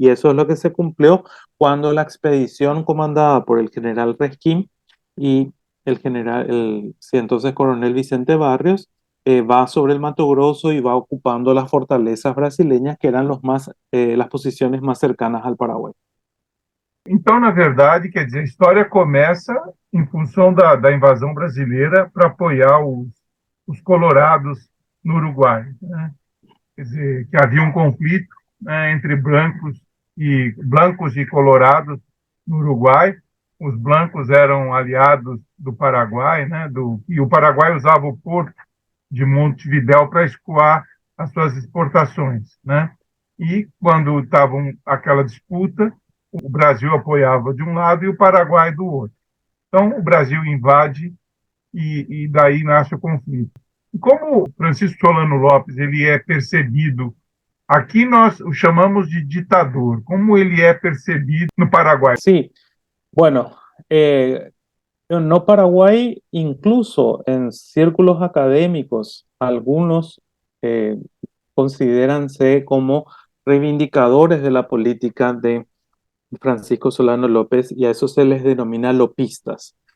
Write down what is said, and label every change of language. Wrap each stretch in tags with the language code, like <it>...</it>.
<es>Y eso es lo que se cumplió cuando la expedición comandada por el general Resquín y sí, entonces coronel Vicente Barrios, va sobre el Mato Grosso y va ocupando las fortalezas brasileñas que eran las posiciones más cercanas al Paraguay.</es> <pt>Então, na verdade, quer dizer, a história começa em função da invasão brasileira para apoiar os colorados no Uruguai, né? Quer dizer, que havia um conflito, né, entre blancos e colorados no Uruguai. Os blancos eram aliados do Paraguai, né, e o Paraguai usava o porto de Montevidéu para escoar as suas exportações, né? E quando estava aquela disputa, o Brasil apoiava de um lado e o Paraguai do outro. Então, o Brasil invade e daí nasce o conflito. E como Francisco Solano Lopes ele é percebido, aqui nós o chamamos de ditador, como ele é percebido no Paraguai?</pt> <es>Sí, bueno, no Paraguay, incluso en círculos académicos, algunos considéranse como reivindicadores de la política de Francisco Solano López, y a eso se les denomina lopistas.</es>